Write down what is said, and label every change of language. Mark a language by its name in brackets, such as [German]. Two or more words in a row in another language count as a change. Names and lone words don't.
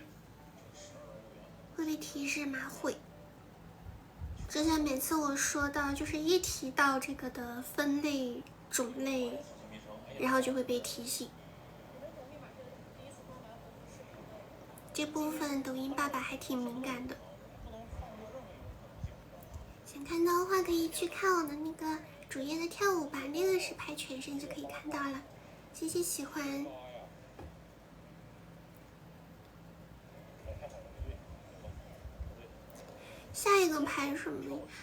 [Chinese] 會被提示嗎？會。之前每次我說到，就是一提到這個的分類種類，然後就會被提醒。這部分抖音爸爸還挺敏感的。想看到的話可以去看我的那個主頁的跳舞吧，那個是拍全身就可以看到了。謝謝喜歡。下一個拍什麼？